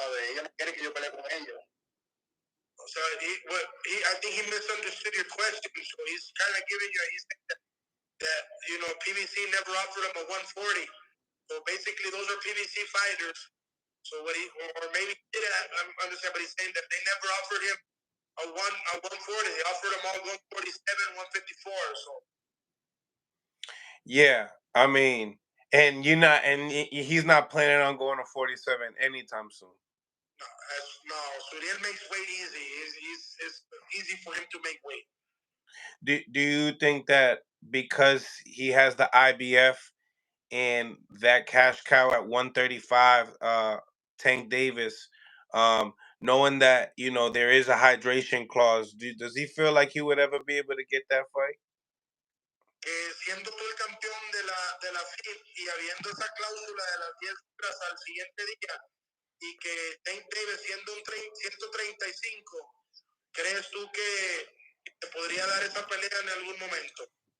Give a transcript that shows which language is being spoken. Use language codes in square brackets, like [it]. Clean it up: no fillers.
[es] Ellos no quieren que yo pelee con ellos. [en] So I think he misunderstood your question. So he's kind of giving you, he's saying that PBC never offered him a 140. So basically, those are PBC fighters. So what or maybe he did understand, but he's saying that they never offered him a 140. They offered him all 147, 154. So yeah, I mean, and he's not planning on going to 47 anytime soon. No, Subriel makes weight easy. It's easy for him to make weight. Do you think that because he has the IBF and that cash cow at 135, Tank Davis, knowing that there is a hydration clause, does he feel like he would ever be able to get that fight? [es] Siendo tú el campeón de la FIP y habiendo esa cláusula de las 10 horas al siguiente día y que Tank Davis siendo un 135, ¿crees tú que te podría dar esa pelea en algún momento?